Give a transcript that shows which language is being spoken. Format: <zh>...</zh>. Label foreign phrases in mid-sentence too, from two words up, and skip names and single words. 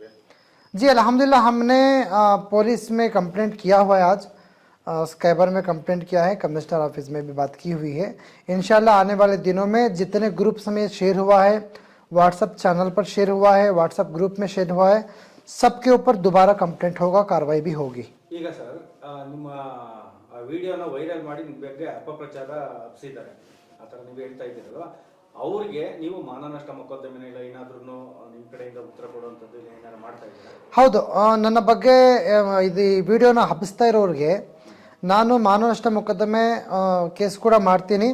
<hi>जी अल्हम्दुलिल्लाह हमने पुलिस में कंप्लेंट किया हुआ है। आज स्कैबर में कंप्लेंट किया है,</hi> <en>commissioner office</en> <hi>में भी बात की हुई है। इंशाल्लाह आने वाले दिनों में जितने ग्रुप्स में शेयर हुआ है, व्हाट्सअप चैनल पर शेयर हुआ है, व्हाट्सअप ग्रुप में शेयर हुआ है, सबके ऊपर दोबारा कंप्लेंट होगा, कार्रवाई भी होगी।</hi> <kn>ಈಗ ಸರ್ ನಿಮ್ಮ ವಿಡಿಯೋನ ವೈರಲ್ ಮಾಡಿ ನಿಮ್ಮ ಬಗ್ಗೆ ಅಪಪ್ರಚಾರ ಹಬ್ಸಿದ್ದಾರೆ, ಆ ಥರ ನೀವು ಹೇಳ್ತಾ ಇದ್ದೀರಲ್ವ, ಅವ್ರಿಗೆ ನೀವು ಮಾನನಷ್ಟ ಮೊಕದ್ದಮೆನ ಇಲ್ಲ ಏನಾದ್ರೂ ನಿಮ್ಮ ಕಡೆಯಿಂದ ಉತ್ತರ ಕೊಡುವಂಥದ್ದು ಏನಾದ್ರು ಮಾಡ್ತಾ ಇದ್ದೀರಾ? ಹೌದು, ನನ್ನ ಬಗ್ಗೆ ಇದು ವಿಡಿಯೋನ ಹಬ್ಬಿಸ್ತಾ ಇರೋರಿಗೆ ನಾನು ಮಾನನಷ್ಟ ಮೊಕದ್ದಮೆ ಕೇಸ್ ಕೂಡ ಮಾಡ್ತೀನಿ.</kn>